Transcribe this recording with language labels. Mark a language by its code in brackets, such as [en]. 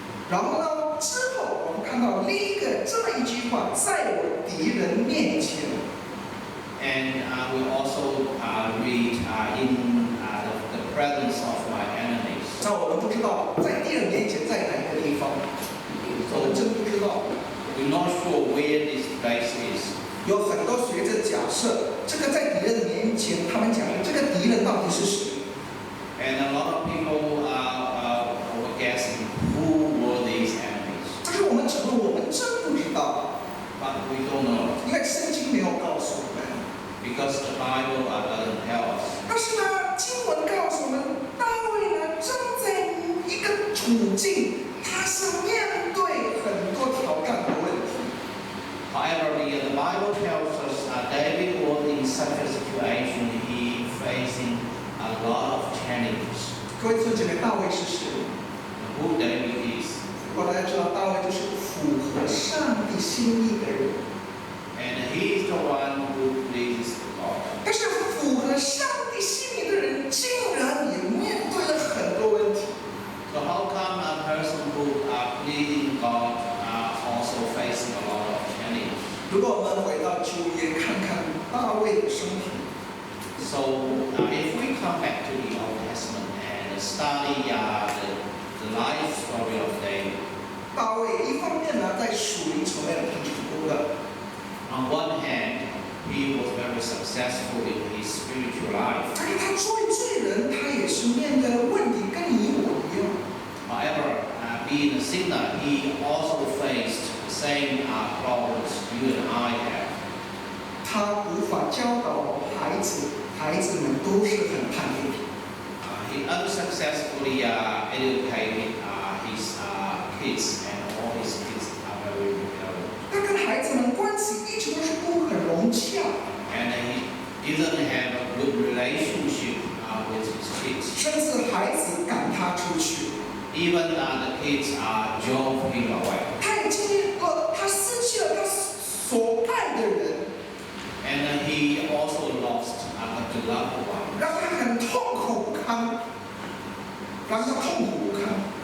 [zh] 然后呢，之后我们看到另一个这么一句话，在我敌人面前。 [en] And we also read in the presence of my enemies. [zh] 那我们不知道在敌人面前在哪一个地方，我们真不知道。 [en] We We're not sure where this place is. [zh] 有很多学者假设，这个在敌人面前，他们讲这个敌人到底是谁？ [en] And a lot of people were guessing who were these enemies. [zh] 但是我们承认，我们真不知道， [en] But we don't know [zh] 因为圣经没有告诉我们。 [en] because the Bible doesn't tell us. [zh] 但是呢，经文告诉我们，大卫呢正在一个处境，他是面对很多挑战的问题。 [en] However, the Bible tells us David was in such a situation, he facing a lot of challenges. [zh] 各位弟兄姐妹，大卫是谁？ [en] Who David is. [zh] 如果大家知道，大卫就是符合上帝心意的人。 [en] And he is the one who pleases God. [zh] 但是符合上帝心意的人，竟然也面对了很多问题。 [en] So how come a person who pleasing God also facing a lot of challenges? [zh] 如果我们回到旧约看看大卫的生平， [en] So if we come back to the Old Testament and study the life story of David, [zh] 大卫一方面呢在属灵层面挺成功的， [en] on one hand, he was very successful in his spiritual life. [zh] 但是他作为罪人，他也是面对的问题跟你我一样。 [en] However, being a sinner, he also faced the same problems you and I have. [zh] 他无法教导孩子，孩子们都是很叛逆。 [en] He unsuccessfully educated his kids, and all his kids are very rebellious. [zh] 他跟孩子们关系一直都是不很融洽， [en] And he didn't have a good relationship with his kids. [zh] 甚至孩子赶他出去。 [en] Even the kids drove him away. [zh] 他也经历过，他失去了他所爱的人， [en] And he also lost a beloved one. [zh] 让他很痛苦不堪，让他痛苦不堪。